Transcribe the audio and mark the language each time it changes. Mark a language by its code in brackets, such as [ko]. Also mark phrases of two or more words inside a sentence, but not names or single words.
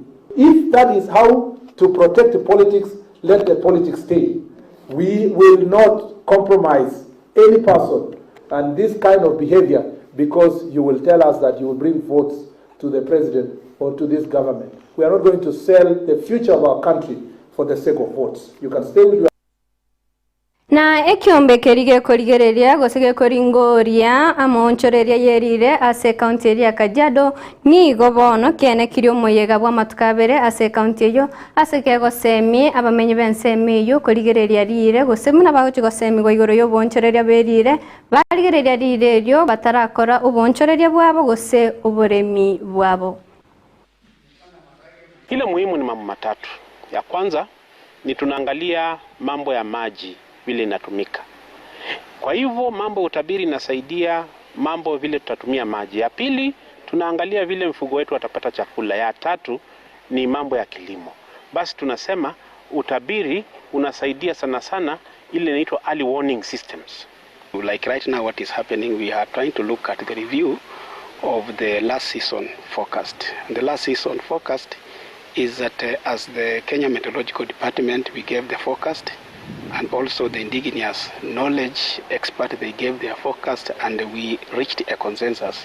[en] If that is how to protect the politics, let the politics stay. We will not compromise any person and this kind of behavior because you will tell us that you will bring votes to the president or to this government. We are not going to sell the future of our country for the sake of votes. You can stay with your [guz] Na ekiombe kerige korigereria gosege koringoria amonchoreria yerire ase county ya Kajiado ni gobono kene kirio moyega bwa matukabere ase county yo ase kego semi abamenye bensemi yo korigereria rire gosemuna bagochi gosemi go igoro yo bonchoreria berire barigereria rire ryo batarakora ubonchoreria bwabo gose uboremi bwabo. [sw] Ile muhimu ni mambo matatu. Ya kwanza ni tunaangalia mambo ya maji vile inatumika. Kwa hivyo mambo utabiri inasaidia mambo vile tutatumia maji. Ya pili tunaangalia vile mfugo wetu watapata chakula. Ya tatu ni mambo ya kilimo. Basi tunasema utabiri unasaidia sana sana ile inaitwa [en] early warning systems. Like right now what is happening, we are trying to look at the review of the last season forecast. The last season forecast is that as the Kenya Meteorological Department, we gave the forecast, and also the indigenous knowledge expert, they gave their forecast, and we reached a consensus.